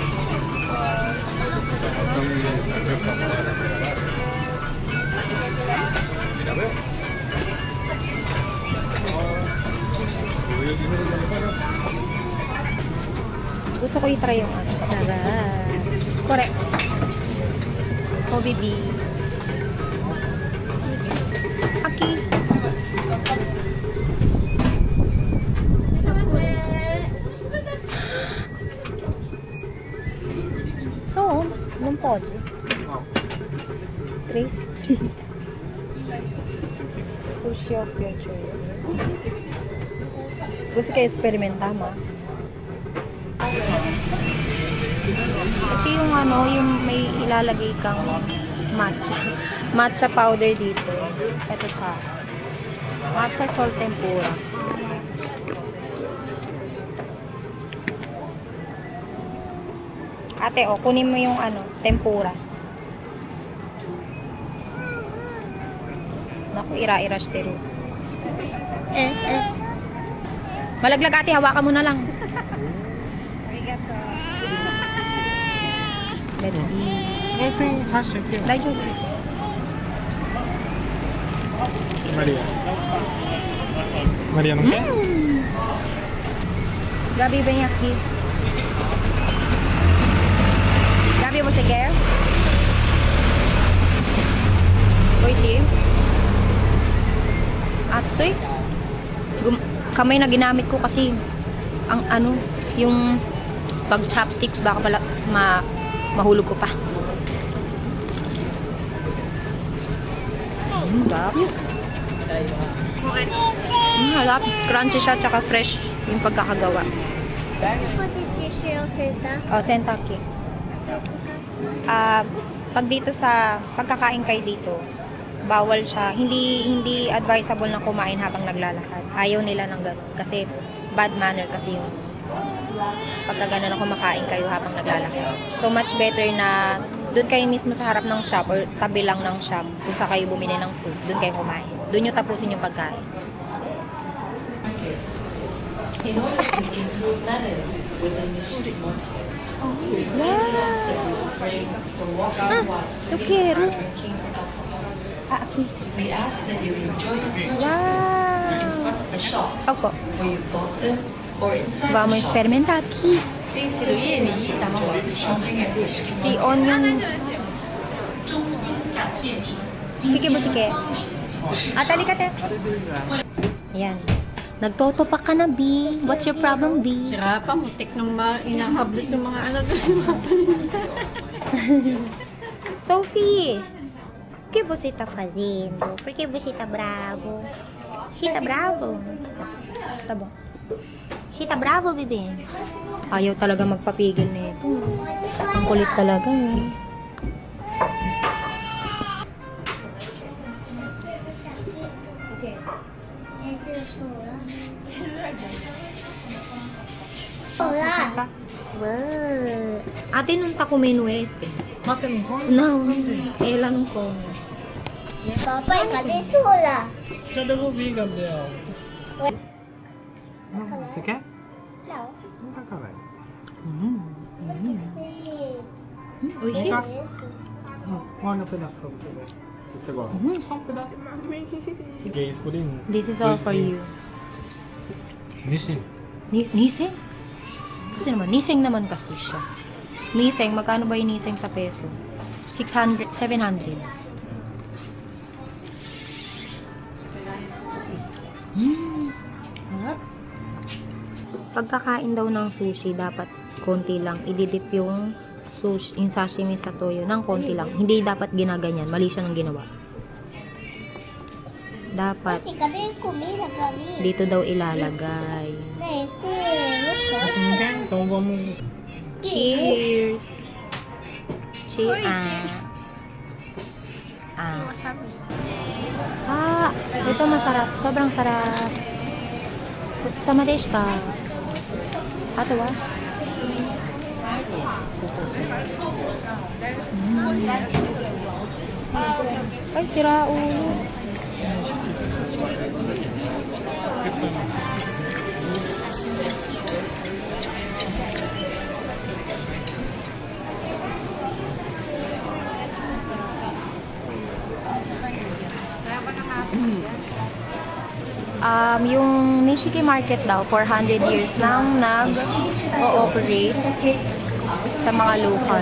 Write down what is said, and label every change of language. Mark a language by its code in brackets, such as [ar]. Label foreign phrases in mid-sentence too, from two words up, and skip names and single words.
[tl] Gusto ko i-try yung ano. Sarap. Correct. Kobe beef. Aki. So, [pt] não pode. 3. [en] Sushi of your choice. [tl] Gusto kayo experimentar, ma? Ito yung ano, yung may ilalagay kang matcha. Matcha powder dito. Ito siya. Matcha salt tempura. Ate, oh, kunin mo yung ano, tempura. Naku, ira-ira stero. Malaglag, ate, hawakan mo na lang. [en] Let's see. [pt] Não tem racha aqui, ó. [ja] Daiju. [pt] Maria. Maria não quer? Gabi, vem aqui. Gabi, você quer? [ja] Oishi. Atsui. [tl] Kamay na ginamit ko kasi ang ano, yung pag chopsticks baka pala mahulog ko pa. Harap. Harap. Crunchy siya tsaka fresh yung pagkakagawa. Pode deixar eu sentar? Oh, sentaki. Pag dito sa pagkakain kayo dito, bawal siya. Hindi advisable na kumain habang naglalakad. Ayaw nila ng gano'n kasi [en] bad manner [tl] kasi yun. Pagka gano'n na kumakain kayo habang naglalakad. [en] So much better [tl] na doon kayo mismo sa harap ng shop or tabi lang ng shop kung saan kayo bumili ng food. Doon kayo kumain. Doon nyo tapusin yung pagkain. [en] In order to improve manners within the street market, Wow! for walking while [pt] Eu quero. [en] drinking alcohol. [pt] Aqui. [en] We ask that you enjoy your purchases in Wow! front of the shop [tl] Opo. [en] where you bought them or inside [pt] Vamos [en] the shop. [pt] experimentar aqui. [en] Please continue to enjoy the shopping at Wishkin. Free onion. [tl] Sige mo sige. Atali ka te. Ayan. Nagtotopak ka na, [en] B. What's your problem, B? [tl] Sira pa, mutik nung inahablot ng mga anak. [pt] Sophie! O que você tá fazendo? Por que você tá bravo? Você tá bravo? Tá bom. Você tá bravo, bebê? [tl] Ayaw talaga magpapigil nito. Ang kulit talaga, eh. [pt] Esse é o celular. Celular. [tl] Wow. Ate, nung takumenues. [pt] Mate não come? Não, ela não come. Papai, cadê celular? Já devolvi, Gabriel. Você quer? Não. Não tá, caralho. Oxi. Vem cá. Olha um pedaço pra você ver. Se você gosta. Só um pedaço. Peguei por aí. [en] This is all for you. Nissin. [tl] Niseng? Kasi naman, niseng naman kasi siya. Niseng, magkano ba yung niseng sa peso? 600, 700. Pagkakain daw ng sushi, dapat konti lang. Ididip yung sushi, yung sashimi sa toyo ng konti lang. Hindi dapat ginaganyan. Mali siya ng ginawa. Dapat [pt] Esse, cadê a comida pra mim? [tl] dito daw ilalagay. [pt] Esse, Você não quer? Então vamos. [en] Cheers! Cheers! [tl] Ito masarap. Sobrang sarap. [ja] Sama deshita. Ato wa? [tl] Ay, sira ulo. [pt] Que foi, mano? [tl] Yung Nishiki Market daw, 400 years nang nag-ooperate sa mga local.